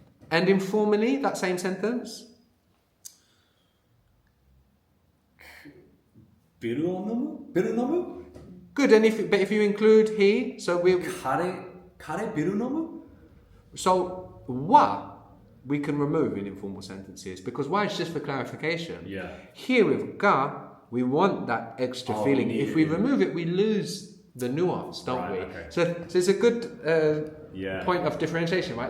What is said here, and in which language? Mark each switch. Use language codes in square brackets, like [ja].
[en] And informally, that same sentence. [ja] ビールを飲む? ビール飲む? [en] Good. But if you include he, so we. [ja] 彼ビール飲む? [en] So wa we can remove in informal sentences because wa is just for clarification. Yeah. Here with ga, we want that extra feeling. If we remove it, we lose the nuance, don't we? Okay. So it's a good point of differentiation, right?